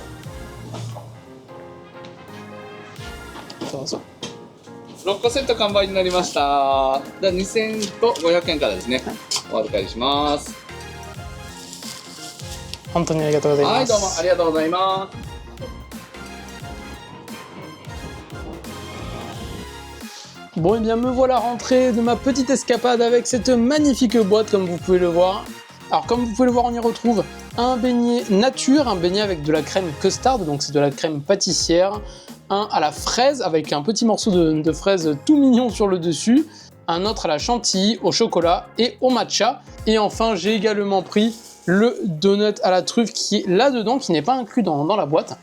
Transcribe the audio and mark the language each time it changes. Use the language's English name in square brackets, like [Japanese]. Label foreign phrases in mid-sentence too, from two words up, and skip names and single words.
[Japanese] はい。どうぞ。 6個セット完売になりました。では2000円と500円からですね。お預かりします。本当にありがとうございます。はい、どうもありがとうございます。 [French] Bon et bien me voilà rentré de ma petite escapade avec cette magnifique boîte comme vous pouvez le voir. Alors comme vous pouvez le voir, on y retrouve un beignet nature, un beignet avec de la crème custard, donc c'est de la crème pâtissière, un à la fraise avec un petit morceau de fraise tout mignon sur le dessus, un autre à la chantilly, au chocolat et au matcha, et enfin j'ai également pris le donut à la truffe qui est là-dedans, qui n'est pas inclus dans la boîte.